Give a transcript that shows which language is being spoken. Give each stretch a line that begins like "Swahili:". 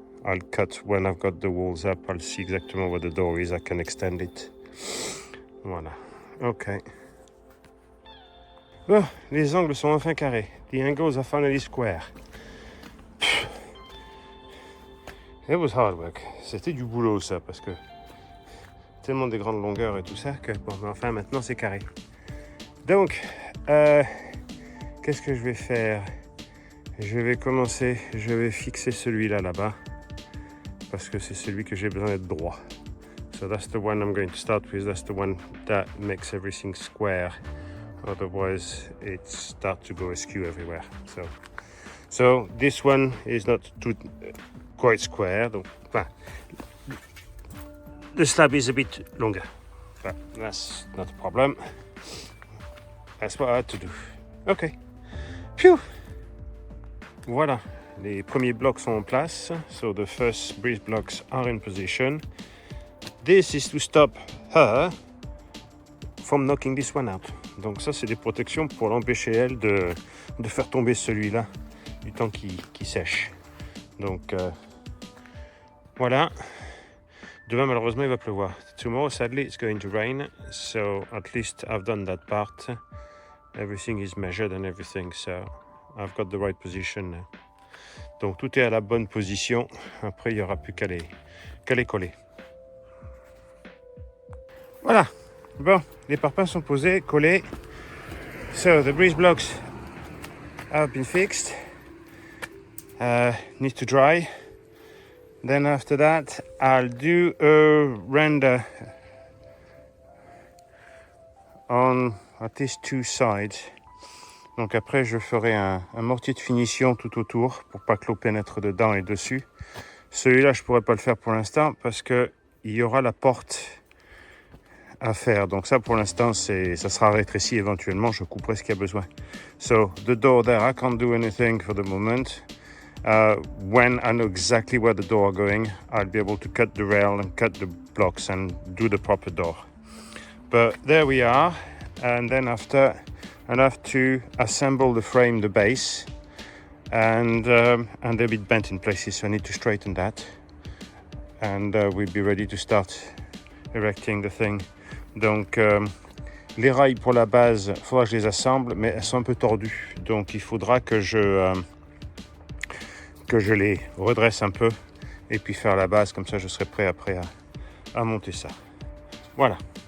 English: I'll cut when I've got the walls up. I'll see exactly where the door is. I can extend it.
French: Voilà. Ok. Bon, les angles sont enfin carrés.
English: The angles are finally square. It was hard work.
French: C'était du boulot ça, parce que tellement des grandes longueurs et tout ça que bon, mais enfin maintenant c'est carré. Donc qu'est-ce que je vais faire? Je vais fixer celui-là là-bas parce que c'est celui que j'ai besoin d'être droit.
English: So that's the one I'm going to start with. That's the one that makes everything square. Otherwise, it starts to go askew everywhere. So this one is not quite square. Donc, the slab is a bit longer, but that's not a problem. That's what I had to do. Okay. Phew.
French: Voilà, les premiers blocs sont en place.
English: So the first breeze blocks are in position. This is to stop her from knocking this one out.
French: Donc ça, c'est des protections pour l'empêcher, elle, de faire tomber celui-là du temps qui sèche. Donc voilà. Demain, malheureusement, il va pleuvoir.
English: Tomorrow, sadly, it's going to rain. So at least I've done that part. Everything is measured and everything. So I've got the right position now.
French: Donc tout est à la bonne position. Après, il n'y aura plus qu'à les coller. Voilà. Bon, les parpaings sont posés, collés.
English: So the breeze blocks have been fixed. Need to dry. Then after that, I'll do a render on at least 2 sides.
French: Donc après, je ferai un mortier de finition tout autour pour pas que l'eau pénètre dedans et dessus. Celui-là, je pourrais pas le faire pour l'instant parce que il y aura la porte à faire. Donc ça, pour l'instant, ça sera rétréci éventuellement. Je couperai ce qu'il y a besoin.
English: So the door there, I can't do anything for the moment. When I know exactly where the door are going, I'll be able to cut the rail and cut the blocks and do the proper door. But there we are. And then after, I'll have to assemble the frame, the base, and they'll be bent in places, so I need to straighten that. And we'll be ready to start erecting the thing.
French: Donc, les rails pour la base, il faudra que je les assemble, mais elles sont un peu tordues. Donc, il faudra que je les redresse un peu et puis faire la base. Comme ça, je serai prêt après à monter ça. Voilà.